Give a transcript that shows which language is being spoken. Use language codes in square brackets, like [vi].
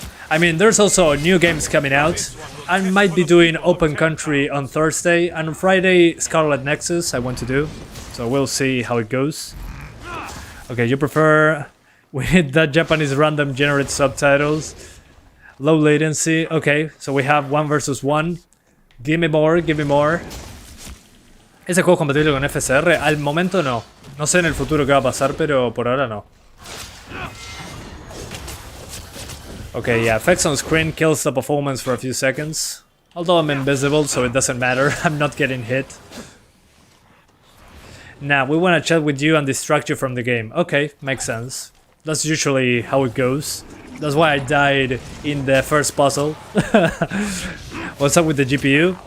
[en] I mean, there's also new games coming out. I might be doing Open Country on Thursday, and on Friday, Scarlet Nexus I want to do. So we'll see how it goes. Okay, you prefer... We need that Japanese random generate subtitles. Low latency. Okay, so we have 1 versus 1. Give me more, give me more. [es] ¿Ese juego es compatible con FSR? Al momento no. No sé en el futuro qué va a pasar, pero por ahora no. [en] Okay, yeah, effects on screen kills the performance for a few seconds. Although I'm invisible, so it doesn't matter. I'm not getting hit. Nah, we want to chat with you and distract you from the game. Okay, makes sense. That's usually how it goes. That's why I died in the first puzzle. What's up with the GPU?